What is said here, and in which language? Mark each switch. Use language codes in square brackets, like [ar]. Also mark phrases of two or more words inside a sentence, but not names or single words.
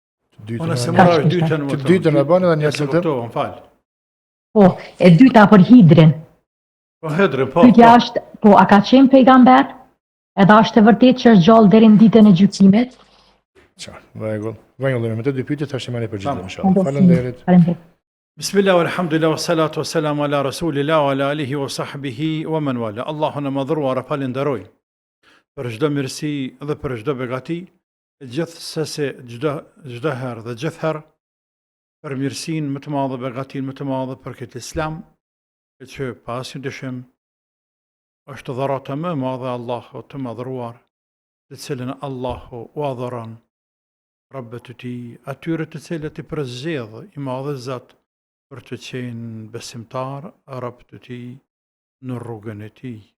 [sq] Të dytën e bën edhe një sekondë. Më fal. Po, e dyta për Hidrin. Po Hidrin, po. Pyetja është, po a ka qenë pejgamber? Edhe është e vërtetë që është gjallë deri në ditën e gjykimit? Rregull. Vënë me të dy pyetje tash më përgjigjem inshallah. Faleminderit. [ar] بسم الله والحمد لله والصلاة والسلام على رسول الله وعلى آله وصحبه ومن والاه. [sq] Allahun e madhruar e falenderoj për çdo mirësi dhe për çdo begati, gjithsesi çdo herë dhe gjithherë për mirësinë më të madhe, begatinë më të madhe për këtë Islam, që pasim dyshim është dhurata më e madhe e Allahut të madhruar, të cilën Allahu u adhuron Rabbet e tij, atyre të cilët i përzgjedh i madhe Zot për të qenë besimtar, rob të tij në rrugën e tij.